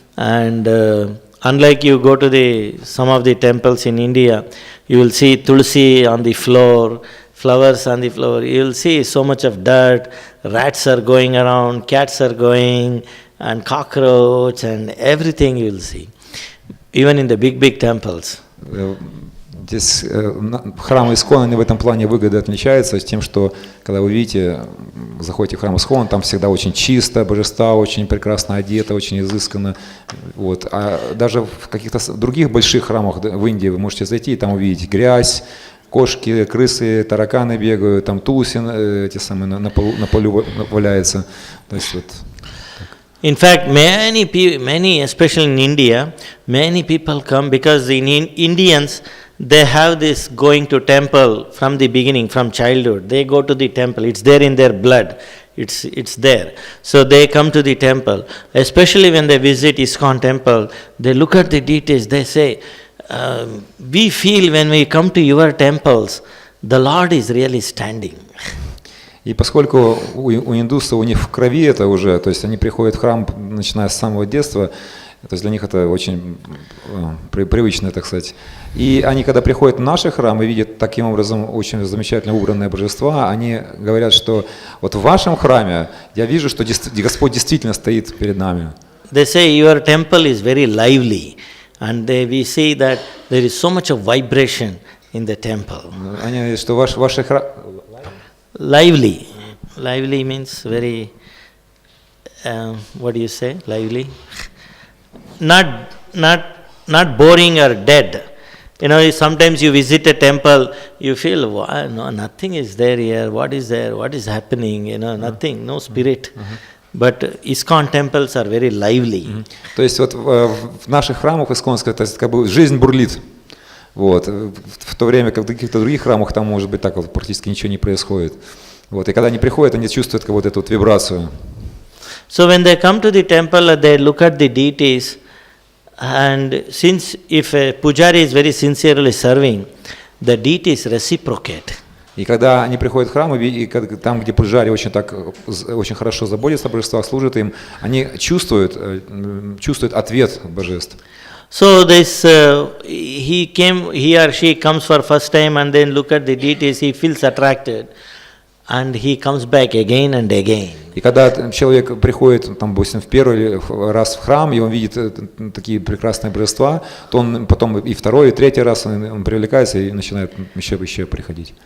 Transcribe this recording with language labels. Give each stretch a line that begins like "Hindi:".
English: And unlike you go to some of the temples in India, you will see tulsi on the floor, flowers on the floor. You will see so much of dirt, rats are going around, cats are going, and cockroach and everything you will see, even in the big temples.
Russian: Здесь храмы ISKCON, они в этом плане выгоды отличаются тем, что когда вы видите, заходите в храм ISKCON, там всегда очень чисто, божества очень прекрасно одеты, очень изысканно. Вот. А даже в каких-то других больших храмах в Индии вы можете зайти и там увидеть грязь, кошки, крысы, тараканы бегают, там тулуси эти самые на полу валяются. То есть вот.
English: In fact, many, especially in India, many people come because the Indians, they have this going to temple from the beginning, from childhood. They go to the temple. It's there in their blood. It's there. So they come to the temple. Especially when they visit ISKCON temple, they look at the deities. They say, we feel when we come to your temples, the Lord is really standing.
Russian: И поскольку у индусов, у них в крови это уже, то есть они приходят в храм, начиная с самого детства, то есть для них это очень привычно, так сказать. И они, когда приходят в наши храмы и видят таким образом очень замечательно убранные божества, они говорят, что вот в вашем храме я вижу, что Господь действительно стоит перед нами.
English: They say your temple is very lively, and we see that there is so much of vibration in the temple.
Russian: Они говорят, что ваши храмы...
English: Lively. Lively means very, what do you say, lively? Not boring or dead. You know, sometimes you visit a temple, you feel, wow, no, nothing is there here, what is there, what is happening, you know, nothing, no spirit. But ISKCON temples are very lively.
Russian: То есть вот в наших храмах исконских, то есть как бы жизнь бурлит. Вот. В то время как в каких-то других храмах там может быть так вот практически ничего не происходит. Вот. И когда они приходят, они чувствуют как вот эту вот вибрацию.
English: So when they come to the temple, they look at the deities, and since if a pujari is very sincerely serving, the deities reciprocate.
Russian: И когда они приходят в храм, и там, где пуджари очень хорошо заботятся о божествах, служат им, они чувствуют ответ божеств.
English: So this he or she comes for first time and then look at the deities, he feels attracted, and he comes back again and again.
Russian: И когда человек приходит, там, допустим, в первый раз в храм, и он видит такие прекрасные божества, то он потом и второй, и третий раз он привлекается и начинает еще приходить.